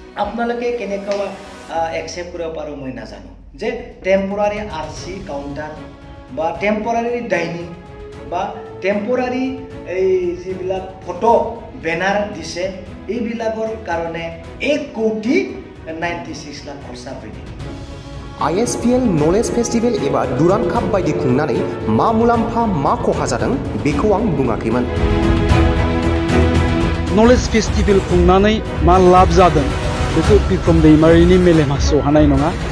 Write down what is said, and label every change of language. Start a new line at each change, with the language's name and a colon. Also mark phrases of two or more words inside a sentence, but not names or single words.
Assamese: আপোনালোকে কেনেকুৱা একসেপ্ট কৰিব পাৰো মই নাজানো যে
English: temporary RC counter
Assamese: বা
English: temporary dining
Assamese: বা টেম্পোৰাৰি এই যিবিলাক
English: photo banner
Assamese: দিছে এইবিলাকৰ কাৰণে 1,96 লাখ খৰচা হৈ গ'ল
Bodo: ISPL नलेज फेस्टिवल एबा दुरान काप बायदि खुंनानै मा मुलाम्फा मा खहा जादों बेखौ आं बुङाखैमोन नलेज फेस्टिवल खुंनानै मा लाब जादों बेखौ बिक्रम दैमारिनि मेलेमा सहानाय नङा